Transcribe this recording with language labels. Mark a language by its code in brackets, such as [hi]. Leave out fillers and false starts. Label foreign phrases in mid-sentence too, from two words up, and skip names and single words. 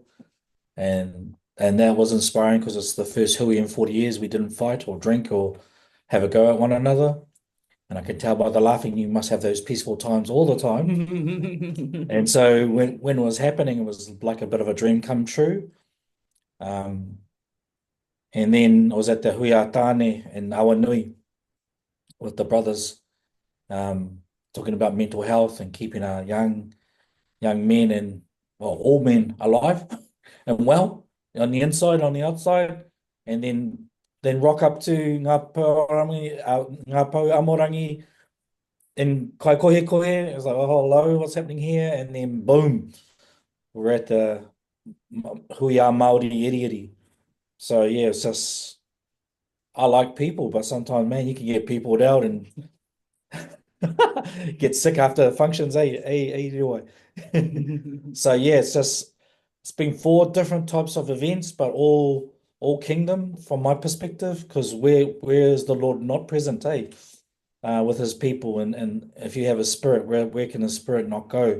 [en] And that was inspiring because it's the first hui in 40 years we didn't fight or drink or have a go at one another. And I could tell by the laughing, you must have those peaceful times all the time. And so when it was happening, it was like a bit of a dream come true. And then I was at the [mi] hui a tāne [en] in Awanui with the brothers, talking about mental health and keeping our young men and, well, all men alive and well on the inside, on the outside, and then rock up to [mi] ngā pau amorangi [en] in Kaikohe. It was like, oh, hello, what's happening here? And then boom, we're at the [mi] hui a Māori iri. [en] So yeah, it's just, I like people, but sometimes, man, you can get peopled out and get sick after functions, So yeah, it's been 4 different types of events, but all kingdom from my perspective, because where is the Lord not present, with his people, and if you have a spirit, where can the spirit not go?